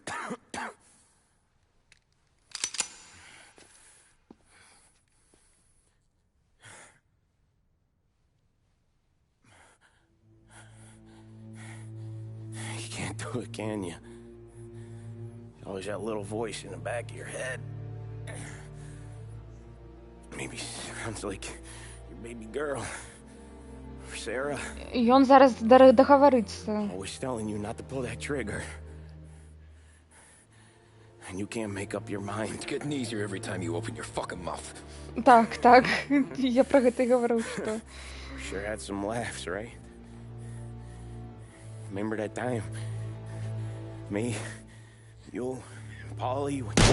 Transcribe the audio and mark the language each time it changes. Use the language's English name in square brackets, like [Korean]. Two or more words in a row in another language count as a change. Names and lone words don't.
[English] You can't do it, can you? Always that little voice in the back of your head. Maybe sounds like your baby girl. Or Sarah. [Belarusian] Ён зараз договорится. [English] Always telling you not to pull that trigger. And you can't make up your mind. It's getting easier every time you open your fucking mouth. [Russian] Так. Я про гэта и говорю, что... [English] Sure had some laughs, right? Remember that time? Me, you, Polly...